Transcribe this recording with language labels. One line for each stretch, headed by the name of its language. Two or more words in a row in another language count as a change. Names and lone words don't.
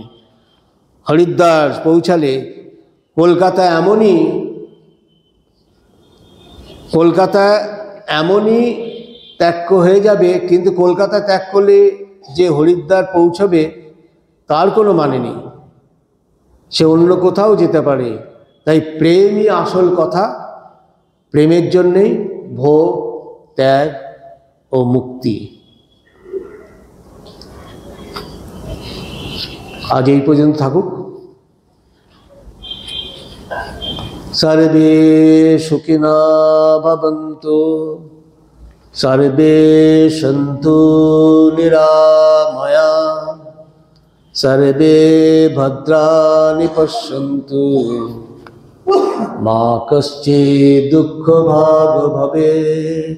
Bangla: হরিদ্বার পৌঁছালে কলকাতা এমনই ত্যাগ হয়ে যাবে, কিন্তু কলকাতা ত্যাগ করলে যে হরিদ্বার পৌঁছবে তার কোনো মানে নেই, সে অন্য কোথাও যেতে পারে। তাই প্রেমই আসল কথা। প্রেমের জন্যেই ভোগ, ত্যাগ ও মুক্তি। আজ এই পর্যন্ত থাকুক।
Sanskrit: সর্বে সুখিনা ভবন্তু, সর্বে সন্তু নিরাময়া, সর্বে ভদ্রাণি পশ্যন্তু, মা কশ্চিৎ দুঃখ ভাগ ভবেৎ।